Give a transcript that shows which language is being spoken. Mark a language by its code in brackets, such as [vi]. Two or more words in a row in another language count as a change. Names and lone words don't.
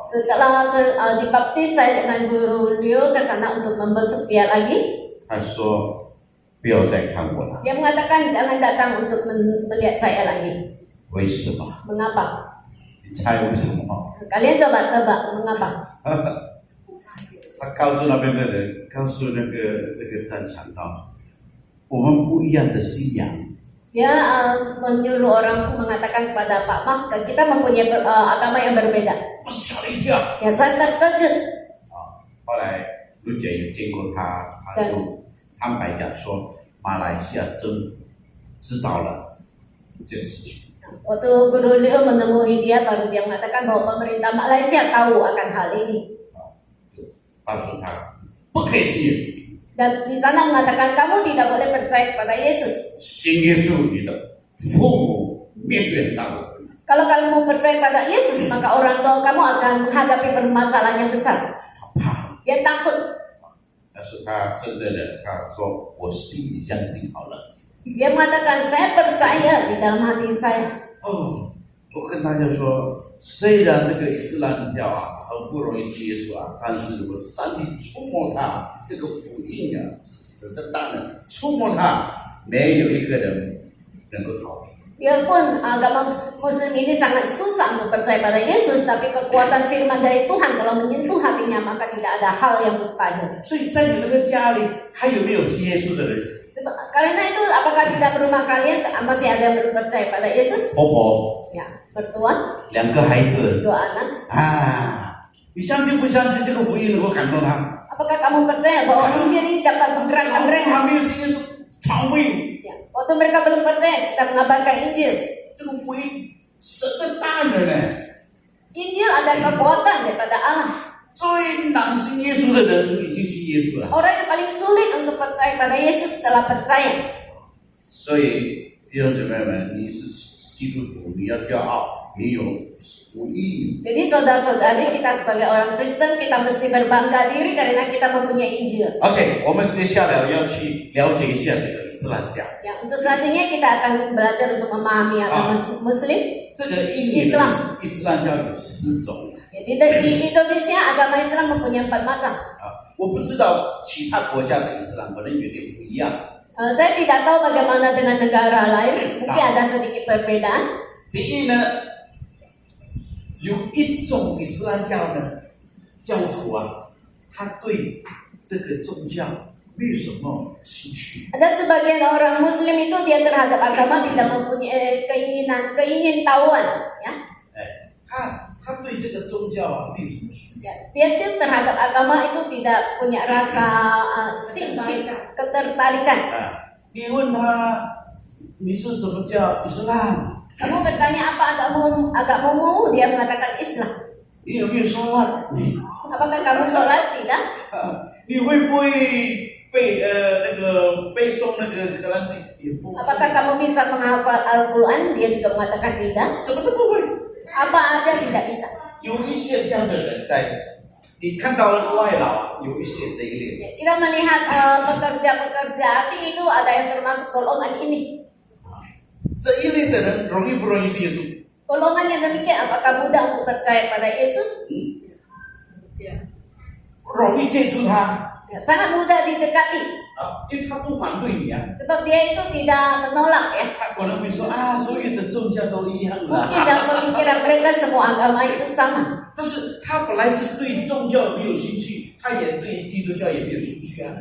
[id] Setelah dibaptis, saya dengan Guru Liu ke sana untuk membesuk dia lagi. [zh] 他说不要再看我了。 [id] Dia mengatakan jangan datang untuk melihat saya lagi. [zh] 为什么？ [id] Mengapa? [zh] 你猜为什么？ [id] Kalian coba tebak mengapa? [zh] 他告诉那边的人，告诉那个战场道，我们不一样的信仰。 [id] Dia menyuruh orang mengatakan kepada Pak Mas, kita mempunyai agama yang berbeda. [zh] 我吓了一跳。 [id] Ya saya terkejut. [zh] 后来陆姐有见过他，他就坦白讲说，马来西亚政府知道了这个事情。 [id] Waktu Guru Leo menemui dia, baru dia mengatakan bahwa pemerintah Malaysia tahu akan hal ini. [zh] 就告诉他不可以信耶稣， [id] Dan di sana mengatakan kamu tidak boleh percaya kepada Yesus. [zh] 信耶稣你的父母面对很大的困难。 [id] Kalau kamu mau percaya pada Yesus, maka orang tua kamu akan menghadapi permasalahan yang besar. [zh] 他怕， [id] Dia takut. [zh] 但是他真的呢，他说我心里相信好了。 [id] Dia mengatakan saya percaya di dalam hati saya. [zh] 哦，我跟大家说，虽然这个伊斯兰教啊很不容易信耶稣啊，但是如果上帝触摸他，这个福音啊是神的大能，触摸他，没有一个人能够逃避。 [id] Biarpun agama Muslim ini sangat susah untuk percaya pada Yesus, tapi kekuatan firman dari Tuhan kalau menyentuh hatinya, maka tidak ada hal yang mustahil. [zh] 所以在你们的家里还有没有信耶稣的人？ [id] Karena itu, apakah tidak rumah kalian masih ada yang belum percaya pada Yesus? [zh] 婆婆， [id] Ya, mertua, [zh] 2 个孩子 [id] dua anak. [zh] 啊，你相信不相信这个福音能够感动他？ [id] Apakah kamu percaya bahwa Injil ini dapat menggerakkan [zh] 老婆 [id] mereka? [zh] 还没有信耶稣，传福音， [id] Ya, waktu mereka belum percaya, kita mengabarkan Injil. [zh] 这个福音神的大能呢？ [id] Injil ada kekuatan daripada Allah. [zh] 最难信耶稣的人已经信耶稣了。 [id] Orang yang paling sulit untuk percaya pada Yesus setelah percaya. [zh] 所以弟兄姊妹们，你是基督徒，你要骄傲，你有福音。 [id] Jadi saudara-saudari, kita sebagai orang Kristen, kita mesti berbangga diri karena kita mempunyai Injil. [zh] OK，我们接下来要去了解一下这个伊斯兰教。 [id] Ya, untuk selanjutnya kita akan belajar untuk memahami agama Muslim. [zh] 这个印尼的伊斯兰教有4种。 [id] Jadi di Indonesia agama Islam mempunyai 4 macam. [zh] 我不知道其他国家的伊斯兰可能有点不一样。 [id] Saya tidak tahu bagaimana dengan negara lain, mungkin ada sedikit perbedaan. [zh] 第一呢，有一种伊斯兰教呢，教徒啊，他对这个宗教没有什么兴趣。 [id] Ada sebagian orang Muslim itu dia terhadap agama tidak mempunyai keingin tahuan, ya. [zh] 他对这个宗教啊没有什么兴趣。 [id] Ya, dia itu terhadap agama itu tidak punya rasa ketertarikan. [zh] 你问他你是什么教？伊斯兰。 [id] Kamu bertanya apa agamamu? Dia mengatakan Islam. [zh] 你有没有说话？ [id] Apakah kamu sholat? Tidak. [zh] 你会不会背诵那个可兰经？也不会。 [id] Apakah kamu bisa menghafal Al-Quran? Dia juga mengatakan tidak. [zh] 什么都不会。 [id] Apa aja tidak bisa. [zh] 有一些这样的人在，你看到那个外劳啊，有一些这一类的。 [id] Kita melihat pekerja-pekerja asing itu ada yang termasuk golongan ini. [zh] 这一类的人容易不容易信耶稣？ [id] Golongan yang demikian, apakah mudah untuk percaya pada Yesus? [zh] 容易接触他 [id] Ya, sangat mudah didekati. [zh] 啊，因为他不反对你啊， [id] Sebab dia itu tidak menolak, ya. [zh] 他可能会说啊，所有的宗教都一样 [id] Mungkin [zh] 啦。 [id] dalam pemikiran mereka semua agama itu sama. [zh] 但是他本来是对宗教没有兴趣，他也对基督教也没有兴趣啊。